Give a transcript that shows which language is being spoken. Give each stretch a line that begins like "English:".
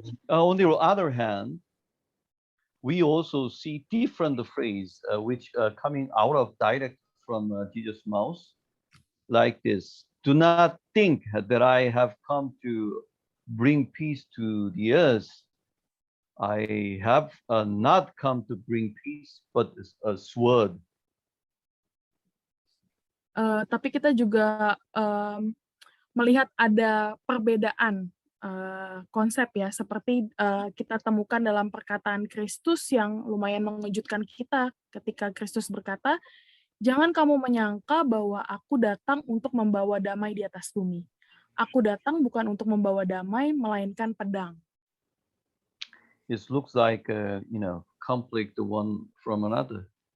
English: On the other hand, we also see different phrase which coming out of direct from Jesus' mouth, like this: do not think that I have come to bring peace to the earth. I have not come to bring peace, but a sword.
Indonesian: Tapi kita juga melihat ada perbedaan konsep ya, seperti kita temukan dalam perkataan Kristus yang lumayan mengejutkan kita ketika Kristus berkata, jangan kamu menyangka bahwa aku datang untuk membawa damai di atas bumi. Aku datang bukan untuk membawa damai, melainkan pedang.
English: It looks like conflict one from another.